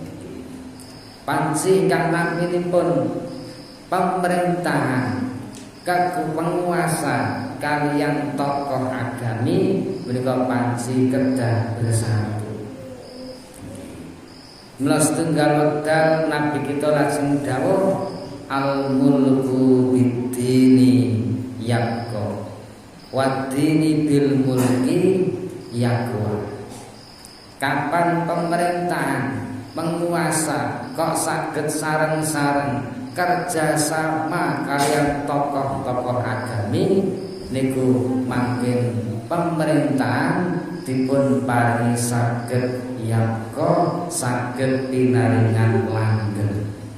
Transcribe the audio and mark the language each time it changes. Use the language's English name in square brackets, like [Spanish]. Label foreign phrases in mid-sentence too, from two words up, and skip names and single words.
[Javanese] Panci ingkang naminipun [Indonesian] pemerintahan penguasa [Javanese] kaliyan tokoh agami menika panci kedah bersatu. Mula setunggal wekdal Nabi kita lajeng dawuh [Arabic] الملك بالدين يقوى والدين بالملك يقوى. [Javanese] Kapan [Indonesian] pemerintahan penguasa [Javanese] kok saged sareng-sareng kerjasama kalian tokoh-tokoh agami niku mangkin pemerintahan dipun paringi saged yaqwa saged pinaringan langgeng.